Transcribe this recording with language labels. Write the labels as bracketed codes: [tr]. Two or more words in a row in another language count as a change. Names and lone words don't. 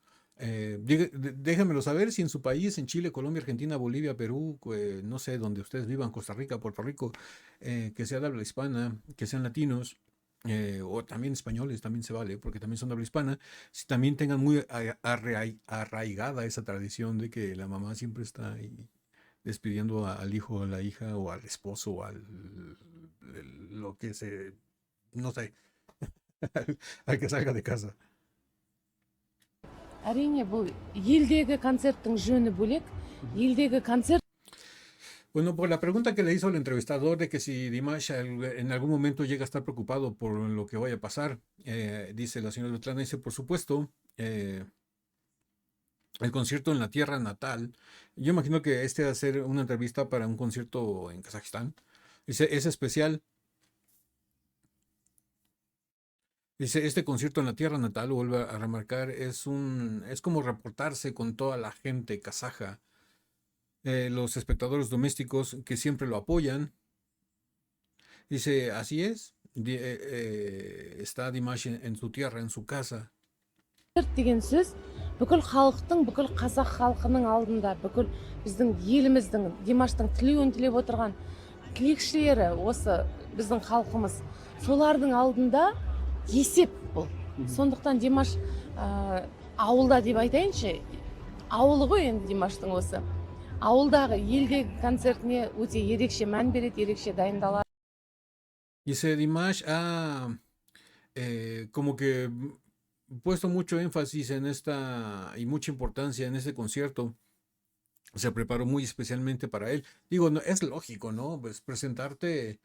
[es] Déjenmelo saber si en su país, en Chile, Colombia, Argentina, Bolivia, Perú, no sé, donde ustedes vivan, Costa Rica, Puerto Rico, que sea de habla hispana, que sean latinos, o también españoles, también se vale, porque también son de habla hispana, si también tengan muy arraigada esa tradición de que la mamá siempre está ahí despidiendo al hijo, a la hija, o al esposo, o lo que se, no sé, al que salga de casa. [kk] әрине бұл елдегі концерттің жөні бөлек. Елдегі концерт [es] Bueno, por la pregunta que le hizo el entrevistador de que si Dimash en algún momento llega a estar preocupado por lo que vaya a pasar, dice la señora Svetlana, dice, por supuesto, el concierto en la tierra natal, yo imagino que este va a ser una entrevista para un concierto en Kazajistán, dice, es especial. Dice, este concierto en la tierra natal, vuelve a remarcar, es como reportarse con toda la gente kazaja, los espectadores domésticos que siempre lo apoyan. Dice, así es, está Dimash en su tierra, en su casa. [kk] деген сөз бүкіл халықтың, бүкіл қазақ халқының алдында, бүкіл біздің еліміздің, Димаштың тілеуін тілеп отырған тілекшілері, осы біздің халқымыз, солардың алдында есеп бұл. Сондықтан Димаш ауылда деп айтайыншы, ауылы ғой енді Димаштың осы. Ауылдағы елдегі концертіне өте ерекше мән береді, ерекше дайындалады. [es] Dice, Dimash ha como que puesto mucho énfasis en esta y mucha importancia en este concierto. Se preparó muy especialmente para él. Digo, no, es lógico, ¿no? Pues presentarte.